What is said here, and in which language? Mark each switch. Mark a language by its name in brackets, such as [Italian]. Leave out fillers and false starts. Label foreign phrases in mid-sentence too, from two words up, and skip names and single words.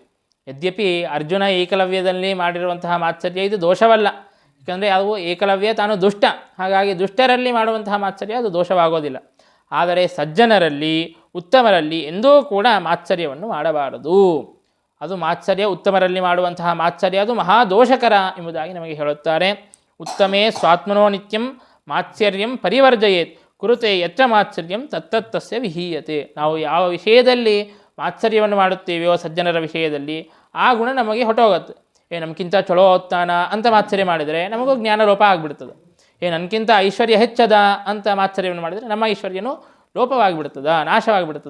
[Kannada] ಯದ್ಯಪಿ ಅರ್ಜುನ ಏಕಲವ್ಯದಲ್ಲಿ ಮಾಡಿರುವಂತಹ ಮಾತ್ಸರ್ಯ ಇದು ದೋಷವಲ್ಲ, ಯಾಕಂದರೆ ಅವು ಏಕಲವ್ಯ ತಾನು ದುಷ್ಟ, ಹಾಗಾಗಿ ದುಷ್ಟರಲ್ಲಿ ಮಾಡುವಂತಹ ಮಾತ್ಸರ್ಯ ಅದು ದೋಷವಾಗೋದಿಲ್ಲ. ಆದರೆ ಸಜ್ಜನರಲ್ಲಿ ಉತ್ತಮರಲ್ಲಿ ಎಂದೂ ಕೂಡ ಮಾತ್ಸರ್ಯವನ್ನು ಮಾಡಬಾರದು. ಅದು ಮಾತ್ಸರ್ಯ, ಉತ್ತಮರಲ್ಲಿ ಮಾಡುವಂತಹ ಮಾತ್ಸರ್ಯ ಅದು ಮಹಾದೋಷಕರ ಎಂಬುದಾಗಿ ನಮಗೆ ಹೇಳುತ್ತಾರೆ. [Sanskrit] ಉತ್ತಮೇ ಸ್ವಾತ್ಮನೋ ನಿತ್ಯಂ ಮಾತ್ಸರ್ಯಂ ಪರಿವರ್ಜಯೇತ್ ಕುರುತೆ ಯತ್ರ ಮಾತ್ಸರ್ಯಂ ತತ್ತತ್ತಸ್ಯ ವಿಹೀಯತೆ. [Kannada] ನಾವು ಯಾವ ವಿಷಯದಲ್ಲಿ ಮಾತ್ಸರ್ಯವನ್ನು ಮಾಡುತ್ತೇವೆಯೋ ಸಜ್ಜನರ ವಿಷಯದಲ್ಲಿ ಆ ಗುಣ ನಮಗೆ ಹೊಟ್ಟೋಗುತ್ತೆ. ನಮಗಿಂತ ಚಲೋ ಓದ್ತಾನ ಅಂತ ಮಾತ್ಸರ್ಯ ಮಾಡಿದರೆ ನಮಗೂ ಜ್ಞಾನಲೋಪ ಆಗಿಬಿಡ್ತದೆ. ನನಗಿಂತ ಐಶ್ವರ್ಯ ಹೆಚ್ಚದ ಅಂತ ಮಾತ್ಸರ್ಯವನ್ನು ಮಾಡಿದರೆ ನಮ್ಮ ಐಶ್ವರ್ಯನೂ ಲೋಪವಾಗಿಬಿಡ್ತದ, ನಾಶವಾಗಿಬಿಡ್ತದೆ.